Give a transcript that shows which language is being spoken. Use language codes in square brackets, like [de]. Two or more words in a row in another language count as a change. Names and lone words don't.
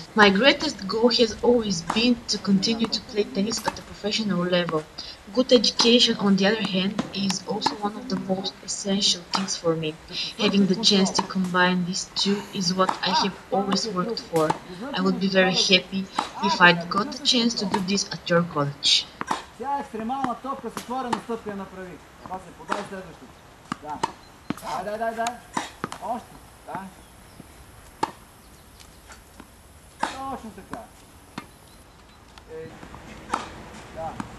[en] My greatest goal has always been to continue to play tennis at a professional level. Good education, on the other hand, is also one of the most essential things for me. Having the chance to combine these two is what I have always worked for. I would be very happy if I'd got the chance to do this at your college. [bg] Тя екстремална топка с отворена стъпка направи. Това се подай следващото. Да. Дай. Още. Да. Точно така. Да.